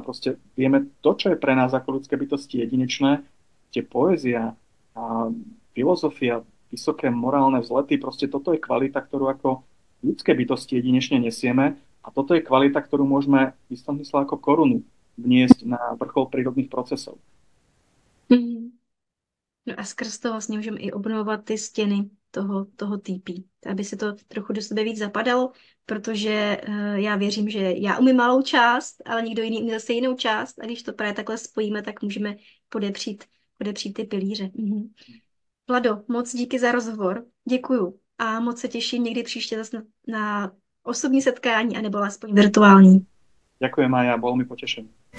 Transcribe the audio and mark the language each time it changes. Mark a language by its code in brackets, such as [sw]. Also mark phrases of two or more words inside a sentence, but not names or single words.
[sk] Proste vieme to, čo je pre nás ako ľudské bytosti jedinečné, tie poézia, a filozofia, vysoké morálne vzlety, proste toto je kvalita, ktorú ako ľudské bytosti jedinečne nesieme a toto je kvalita, ktorú môžeme v istom zmysle ako korunu vniesť na vrchol prírodných procesov. [cs] No a skrz to vlastně můžeme i obnovovat ty stěny toho TP, aby se to trochu do sebe víc zapadalo, protože já věřím, že já umím malou část, ale někdo jiný umí zase jinou část a když to právě takhle spojíme, tak můžeme podepřít ty pilíře. Vlado, moc díky za rozhovor, děkuju a moc se těším někdy příště zase na osobní setkání, anebo alespoň virtuální. [sk] Ďakujem, Maja, bolo mi potešením.